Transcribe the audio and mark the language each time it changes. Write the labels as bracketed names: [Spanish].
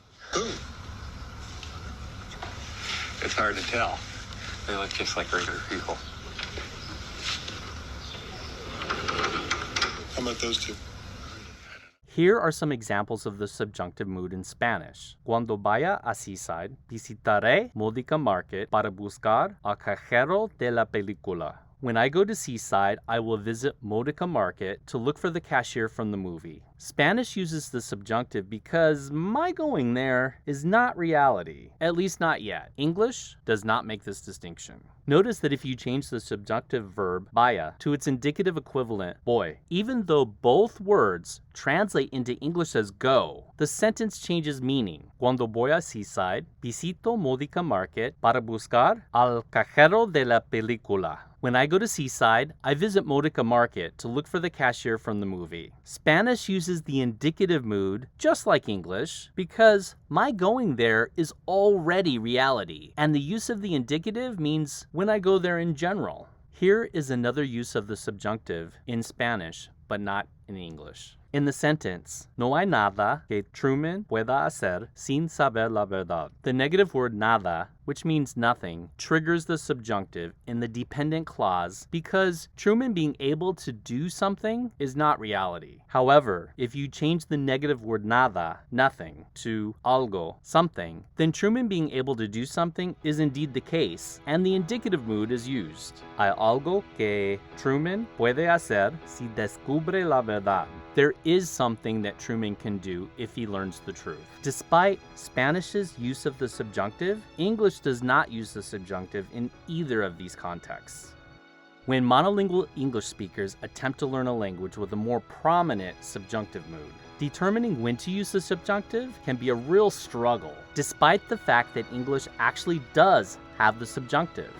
[English] Who? It's hard to tell. They look just like regular people. How about those two? Here are some examples of the subjunctive mood in Spanish. [Spanish] Cuando vaya a Seaside, visitaré Modica Market para buscar al cajero de la película. [English] When I go to Seaside, I will visit Modica Market to look for the cashier from the movie. Spanish uses the subjunctive because my going there is not reality, at least not yet. English does not make this distinction. Notice that if you change the subjunctive verb vaya to its indicative equivalent voy, even though both words translate into English as go, the sentence changes meaning. [Spanish] Cuando voy a Seaside, visito Modica Market para buscar al cajero de la película. [English] When I go to Seaside, I visit Modica Market to look for the cashier from the movie. Spanish uses the indicative mood just like English because my going there is already reality, and the use of the indicative means when I go there in general. Here is another use of the subjunctive in Spanish, but not in English. In the sentence, [Spanish] no hay nada que Truman pueda hacer sin saber la verdad. [English] The negative word nada, which means nothing, triggers the subjunctive in the dependent clause because Truman being able to do something is not reality. However, if you change the negative word nada, nothing, to algo, something, then Truman being able to do something is indeed the case, and the indicative mood is used. [Spanish] Hay algo que Truman puede hacer si descubre la verdad. [English] There is something that Truman can do if he learns the truth. Despite Spanish's use of the subjunctive, English does not use the subjunctive in either of these contexts. When monolingual English speakers attempt to learn a language with a more prominent subjunctive mood, determining when to use the subjunctive can be a real struggle, despite the fact that English actually does have the subjunctive.